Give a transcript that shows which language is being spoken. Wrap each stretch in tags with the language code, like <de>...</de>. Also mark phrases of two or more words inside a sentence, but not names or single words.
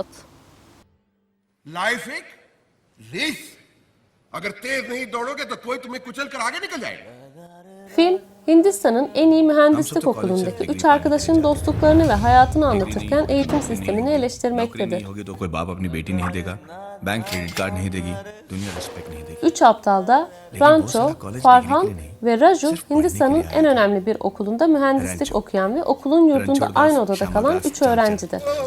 <hi>लाइफ एक रेस अगर तेज नहीं दौड़ोगे तो कोई तुम्हें कुचल कर आगे निकल जाएगा।</hi> <tr>Film, Hindistan'ın en iyi mühendislik okulundaki üç arkadaşın dostluklarını ve hayatını anlatırken eğitim sistemini eleştirmektedir. Üç aptal da Rancho, Farhan ve Raju, Hindistan'ın en önemli bir okulunda mühendislik okuyan ve okulun yurdunda aynı odada kalan üç öğrencidir.</tr>